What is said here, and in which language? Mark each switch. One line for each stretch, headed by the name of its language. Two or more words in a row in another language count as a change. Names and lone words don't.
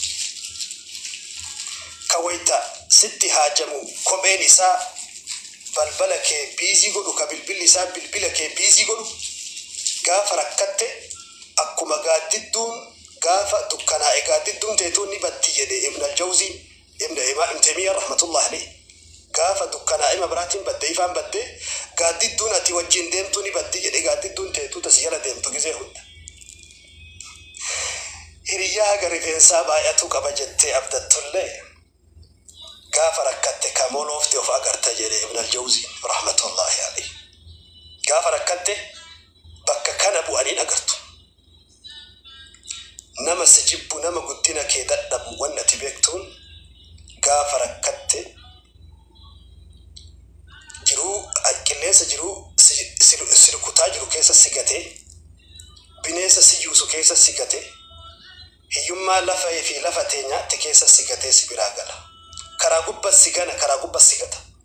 Oromo: kawayta sitti haajamu kopheen isaa balbala kee biizii godhu ka bilbilli isaa bilbila kee biizii godhu gaafa rakkatte akkuma gaaddidduun gaafa dukkanaa'e gaaddidduun teetuun ni batti jedhe ibn al-Jawzi ibn Taymiyyah
Arabic: رحمة الله عليه
Oromo: gaafa dukkanaa'e mabraatiin badde ifaan badde gaaddidduun ati wajjin deemtu ni batti jedhe gaaddidduun teetuu tasi jala deemtu gizee hunda hiriyyaa gara rifeensaa baay'atu qaba jettee abdattullee gaafa rakkatte kamooloofte of agarta jedhe ibn al-Jawzi
Arabic: رحمة الله عليه
Oromo: gaafa rakkatte bakka kana bu'aniin agartu nama si jibbu nama guddina kee dadhabu waan ati beektuun gaafa rakkatte jiruu qilleensa jiruu si rukutaa jiru keessa si gatee bineensa si yuusu keessa si gatee hiyyummaa lafaa fi lafa teenyaatti keessa si gatee si biraa gala karaa gubbaa si gana karaa gubbaa si gata